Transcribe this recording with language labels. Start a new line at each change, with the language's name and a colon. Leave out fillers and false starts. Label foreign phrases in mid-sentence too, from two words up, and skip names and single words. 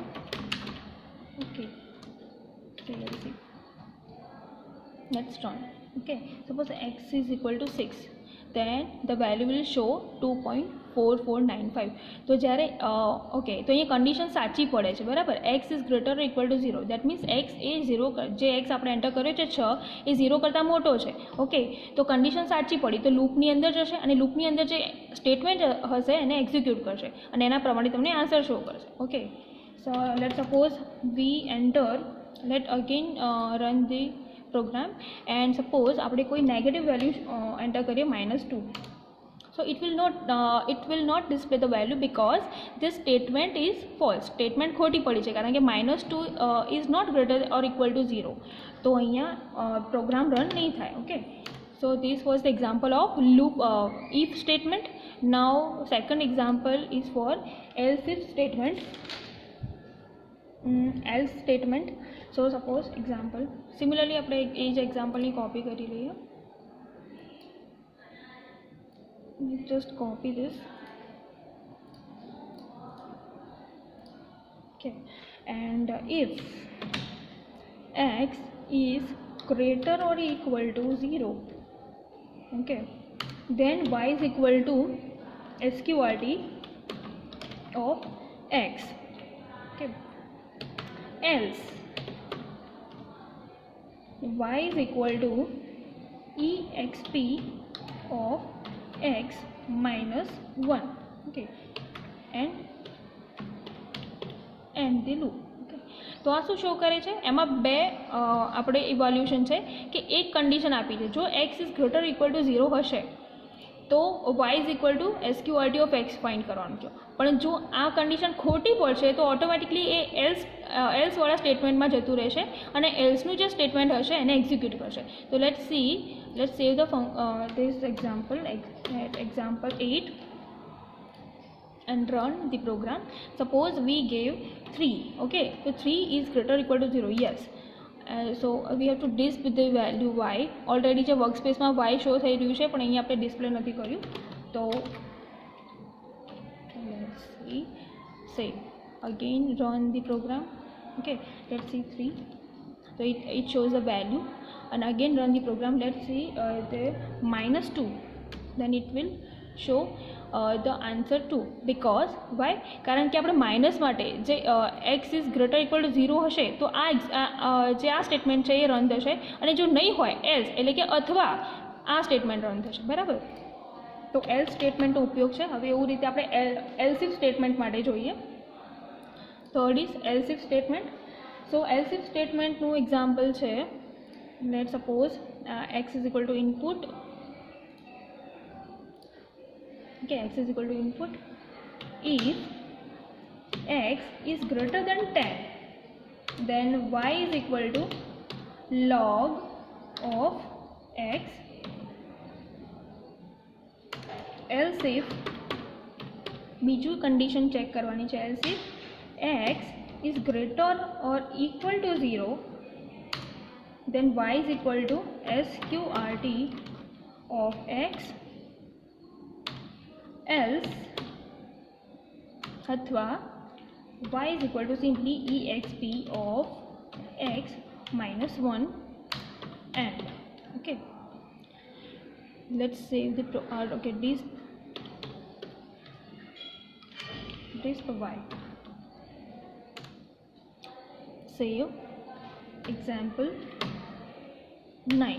English: Okay, clc, let's run. Okay, suppose x is equal to 6, then the value will show 2.4495.
Gujarati: તો જ્યારે ઓકે તો અહીંયા કન્ડિશન સાચી પડે છે બરાબર.
English: x is greater equal to 0, that means
Gujarati: એક્સ એ 0 જે એક્સ આપણે એન્ટર કર્યો છે 6 એ 0 કરતાં મોટો છે. ઓકે, તો કન્ડિશન સાચી પડી તો લૂપની અંદર જશે અને લૂપની અંદર જે સ્ટેટમેન્ટ હશે એને એક્ઝિક્યુટ કરશે અને એના પ્રમાણે તમને આન્સર શો કરશે.
English: okay, so let suppose we enter, let again run the program and suppose
Gujarati: આપણે કોઈ નેગેટિવ વેલ્યુ એન્ટર કરીએ
English: -2. so it will not display the value because this statement is false.
Gujarati: સ્ટેટમેન્ટ ખોટી પડી છે કારણ કે -2
English: is not greater or equal to 0.
Gujarati: તો અહીંયા પ્રોગ્રામ રન નહીં થાય. ઓકે,
English: so this was the example of loop if statement. now second example is for else if statement. else statement. so suppose example similarly
Gujarati: આપણે એ જ એક્ઝામ્પલની કોપી કરી લઈએ.
English: just copy this. okay, and if x is greater or equal to 0, okay, then y is equal to sqrt of x. okay, else y is equal to exp of x minus 1. okay, and the loop.
Gujarati: okay, તો આ શું શો કરે છે એમાં બે આપણે ઇવોલ્યુશન છે કે એક કન્ડિશન આપી છે જો
English: x is greater equal to 0
Gujarati: હશે તો
English: y is equal to SQRT of x
Gujarati: ફાઇન્ડ કરવાનું છે. પણ જો આ કન્ડિશન ખોટી પડશે તો ઓટોમેટિકલી એ એલ્સવાળા સ્ટેટમેન્ટમાં જતું રહેશે અને એલ્સનું જે સ્ટેટમેન્ટ હશે એને એક્ઝિક્યુટ કરશે.
English: તો let's see let's save the this example example 8 and run the program. Suppose we gave 3. Okay, so 3 is greater or equal to 0. Yes. So we have to display the value y.
Gujarati: Already જે વર્કસ્પેસમાં y શો થઈ રહ્યું છે પણ અહીંયા આપણે ડિસ્પ્લે નથી કર્યું.
English: તો let's see, save, again run the program. Okay, let's see 3. So it shows the value and again run the program. Let's see the -2, then it will show the answer 2. because why?
Gujarati: કારણ કે આપણે માઇનસ માટે જે
English: x is greater equal to 0
Gujarati: હશે તો જે આ સ્ટેટમેન્ટ છે એ રન થશે અને જો નહીં હોય એલ્સ એટલે કે અથવા આ સ્ટેટમેન્ટ રન થશે. બરાબર, તો એલ્સ સ્ટેટમેન્ટનો ઉપયોગ છે. હવે એવું રીતે આપણે
English: else if statement
Gujarati: માટે જોઈએ.
English: third is else if statement. so else if statementnu example chhe, let suppose x is equal to input. Okay, x is equal to input. If x is greater than 10, then y is equal to log of x. Else if
Gujarati: બીજું કંડિશન ચેક કરવાની છે.
English: else if x is greater or equal to 0, then y is equal to sqrt of x. Else अथवा y is equal to simply exp of x minus 1 and okay, let's save the okay this provide save example 9.